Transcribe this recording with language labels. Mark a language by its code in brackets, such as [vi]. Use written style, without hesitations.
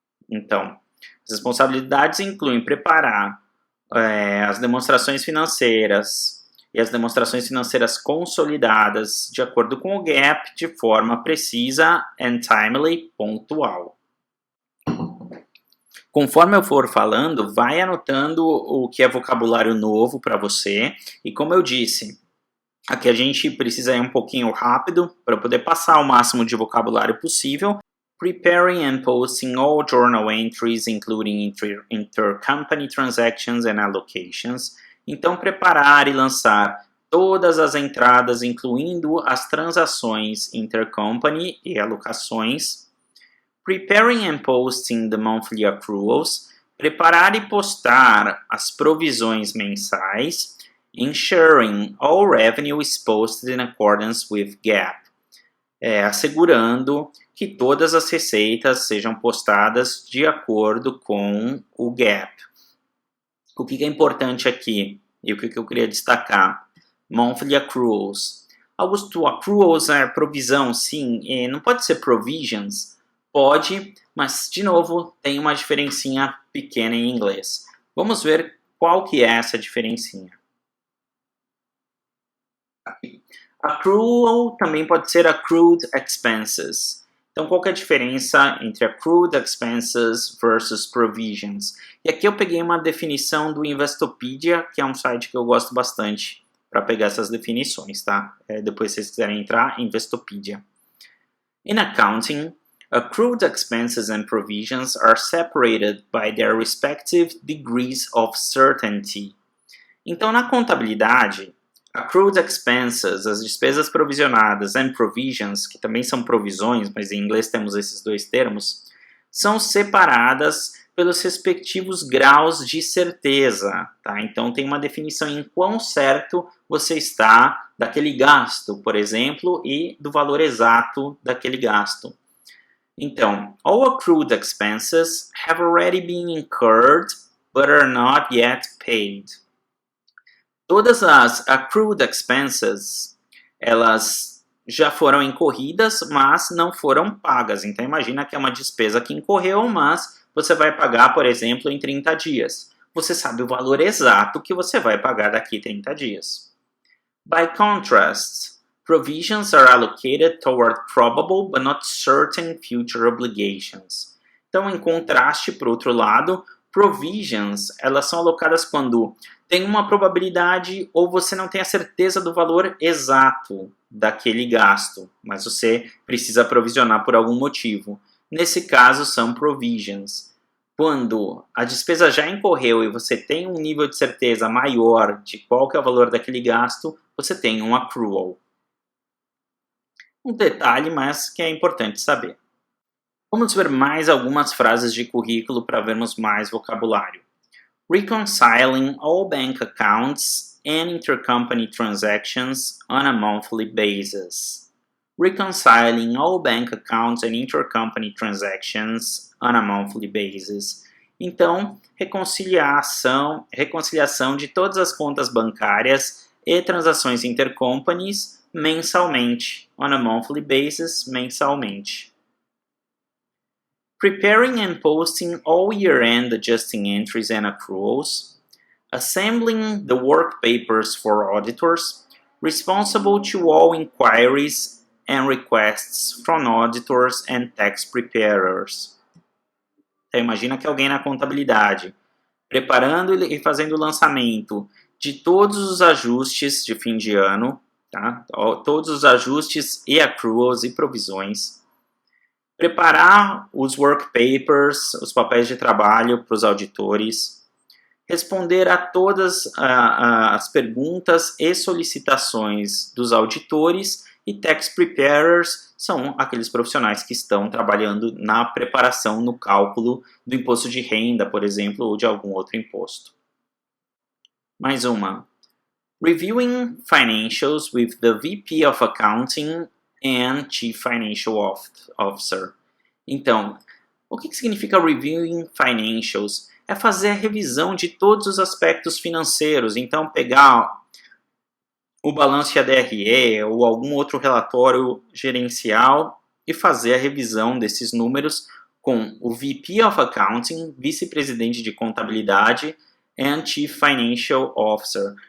[pt] Então, as responsabilidades incluem preparar as demonstrações financeiras e as demonstrações financeiras consolidadas de acordo com o GAAP de forma precisa [en] and timely, [pt] pontual. Conforme eu for falando, vai anotando o que é vocabulário novo para você. E como eu disse, aqui a gente precisa ir um pouquinho rápido para poder passar o máximo de vocabulário possível. [en] Preparing and posting all journal entries, including intercompany transactions and allocations. [pt] Então, preparar e lançar todas as entradas, incluindo as transações intercompany e alocações. [en] Preparing and posting the monthly accruals. [pt] Preparar e postar as provisões mensais. [en] Ensuring all revenue is posted in accordance with GAAP. [pt] Assegurando que todas as receitas sejam postadas de acordo com o GAAP. O que é importante aqui e o que eu queria destacar? [en] Monthly accruals. [pt] Augusto, accruals é provisão, sim. Não pode ser provisions? Pode, mas de novo tem uma diferencinha pequena em inglês. Vamos ver qual que é essa diferencinha. Accrual também pode ser accrued expenses. Então, qual que é a diferença entre accrued expenses versus provisions? E aqui eu peguei uma definição do Investopedia, que é um site que eu gosto bastante para pegar essas definições, tá? Depois, se vocês quiserem entrar, Investopedia. [en] In accounting, accrued expenses and provisions are separated by their respective degrees of certainty. [pt] Então, na contabilidade, accrued expenses, as despesas provisionadas, and provisions, que também são provisões, mas em inglês temos esses dois termos, são separadas pelos respectivos graus de certeza, tá? Então tem uma definição em quão certo você está daquele gasto, por exemplo, e do valor exato daquele gasto. Então, [en] all accrued expenses have already been incurred, but are not yet paid. [pt] Todas as accrued expenses, elas já foram incorridas, mas não foram pagas. Então, imagina que é uma despesa que incorreu, mas você vai pagar, por exemplo, em 30 dias. Você sabe o valor exato que você vai pagar daqui a 30 dias. [en] By contrast, provisions are allocated toward probable but not certain future obligations. [pt] Então, em contraste, por outro lado, provisions, elas são alocadas quando tem uma probabilidade ou você não tem a certeza do valor exato daquele gasto, mas você precisa provisionar por algum motivo. Nesse caso, são provisions. Quando a despesa já incorreu e você tem um nível de certeza maior de qual que é o valor daquele gasto, você tem um accrual. Um detalhe, mas que é importante saber. Vamos ver mais algumas frases de currículo para vermos mais vocabulário. [en] Reconciling all bank accounts and intercompany transactions on a monthly basis. Reconciling all bank accounts and intercompany transactions on a monthly basis. [pt] Então, reconciliação de todas as contas bancárias e transações intercompanies mensalmente. [en] On a monthly basis, [pt] mensalmente. [en] Preparing and posting all year-end adjusting entries and accruals, assembling the work papers for auditors, responsible to all inquiries and requests from auditors and tax preparers. [pt] Então, imagina que alguém na contabilidade, preparando e fazendo o lançamento de todos os ajustes de fim de ano, tá? Todos os ajustes e accruals e provisões, preparar os work papers, os papéis de trabalho para os auditores, responder a todas as perguntas e solicitações dos auditores, e tax preparers são aqueles profissionais que estão trabalhando na preparação, no cálculo do imposto de renda, por exemplo, ou de algum outro imposto. Mais uma. [en] Reviewing financials with the VP of Accounting and Chief Financial Officer. [pt] Então, o que significa [en] Reviewing Financials? [pt] É fazer a revisão de todos os aspectos financeiros. Então, pegar o balanço de ADRE ou algum outro relatório gerencial e fazer a revisão desses números com o [en] VP of Accounting, [pt] vice-presidente de contabilidade, [en] and Chief Financial Officer.